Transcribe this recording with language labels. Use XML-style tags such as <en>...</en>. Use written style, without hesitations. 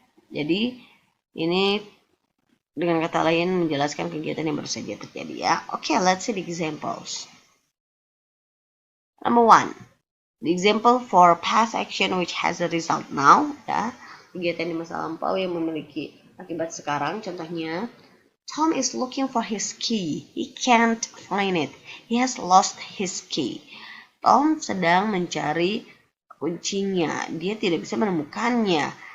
<id>Jadi ini dengan kata lain menjelaskan kegiatan yang baru saja terjadi ya.</id> <en>Oke, let's see the examples. Number 1, the example for past action which has a result now ya.</en> <id>Kegiatan di masa lampau yang memiliki akibat sekarang.</id> <en>Contohnya, Tom is looking for his key. He can't find it. He has lost his key.</en> <id>Tom sedang mencari kuncinya. Dia tidak bisa menemukannya.</id>